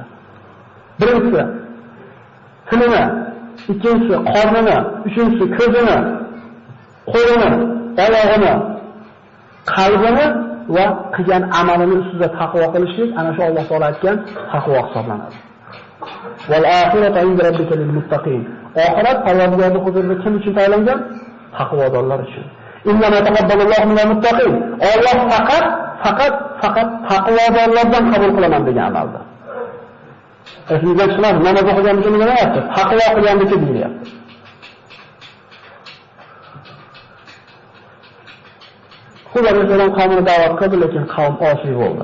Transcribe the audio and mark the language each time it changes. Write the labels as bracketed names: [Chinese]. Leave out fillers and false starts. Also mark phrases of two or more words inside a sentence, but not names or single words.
[Uzbek] Birinchisi tilini, ikkinchisi qornini, uchinchisi ko'zini, qo'lini, oyog'ini, qalbini va qilgan amalini ustida taqvo qilishlik ana shu Alloh taolo aytgan taqvo hisoblanadi. [Arabic] والآخرة عند ربك للمتقين. [Uzbek] Oxirat Allohning huzurida kim uchun tayyorlangan? Taqvodorlar uchun. [Arabic] إن تقبل الله من المتقين. [Uzbek] Alloh faqat taqvodorlardan qabul qilaman degan amalda. Esimizdan chiqmadi, namoz o'qigan uchun nima deyapti? Taqvo qilgandiki deyapti. Xudo alayhisalom qavmini da'vat qildi, lekin qavm osiy bo'ldi.